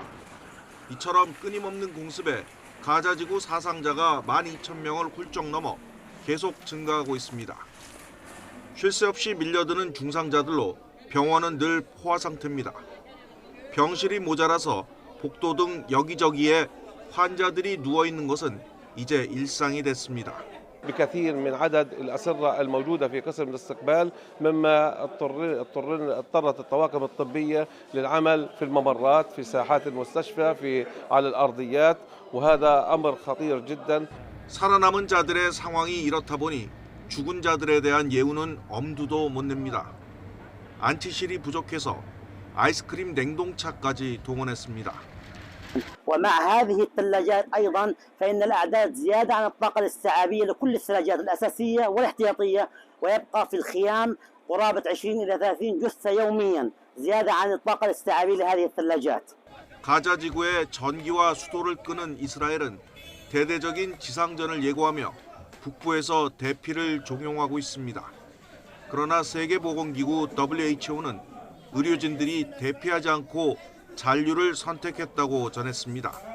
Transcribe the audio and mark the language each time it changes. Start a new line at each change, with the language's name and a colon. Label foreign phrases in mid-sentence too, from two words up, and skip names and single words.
Korean: 이처럼 끊임없는 공습에 가자지구 사상자가 12,000명을 훌쩍 넘어 계속 증가하고 있습니다. 쉴 새 없이 밀려드는 중상자들로 병원은 늘 포화 상태입니다. 병실이 모자라서 복도 등 여기저기에 환자들이 누워 있는 것은 이제 일상이 됐습니다.
Arabic: بكثير من عدد الأسرة الموجودة في قسم الاستقبال مما اضطرت الطواقم الطبية للعمل في الممرات في ساحات المستشفى على الأرضيات وهذا أمر خطير جدا.
Korean: 살아남은 자들의 상황이 이렇다 보니 죽은 자들에 대한 예우는 엄두도 못 냅니다. 안치실이 부족해서 아이스크림 냉동차까지 동원했습니다.
Arabic: ومع هذه الثلاجات أيضا فإن الأعداد زيادة عن الطاقة الاستيعابية لكل الثلاجات الأساسية والاحتياطية ويبقى في الخيام قرابة 20 إلى 30 جثة يوميا زيادة عن الطاقة الاستيعابية لهذه الثلاجات.
Korean: 가자지구에 전기와 수도를 끄는 이스라엘은 대대적인 지상전을 예고하며 북부에서 대피를 종용하고 있습니다. 그러나 세계보건기구 WHO는 의료진들이 대피하지 않고 잔류를 선택했다고 전했습니다.